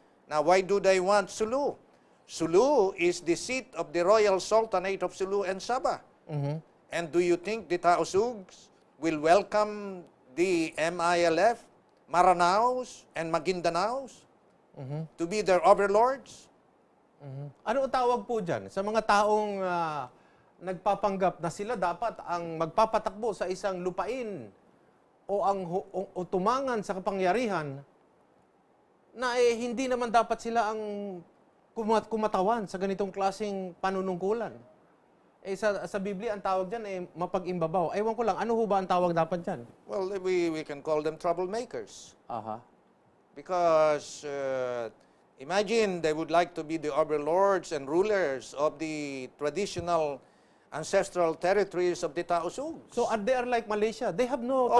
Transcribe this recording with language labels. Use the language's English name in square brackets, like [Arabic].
[English] Now, why do they want Sulu? Sulu is the seat of the Royal Sultanate of Sulu and Sabah. And do you think the Tausugs will welcome the MILF, Maranaos, and Magindanaos to be their overlords? [Filipino] Ano ang tawag po dyan? Sa mga taong nagpapanggap na sila dapat ang magpapatakbo sa isang lupain o tumangan sa kapangyarihan na hindi naman dapat sila ang kumatawan sa ganitong klaseng panunungkulan. Sa Biblia, ang tawag dyan mapag-imbabaw. Ewan ko lang, ano ho ba ang tawag dapat dyan? [English] Well, we can call them troublemakers. Because imagine they would like to be the overlords and rulers of the traditional ancestral territories of the Tausugs. So they are like Malaysia. They have no Oh,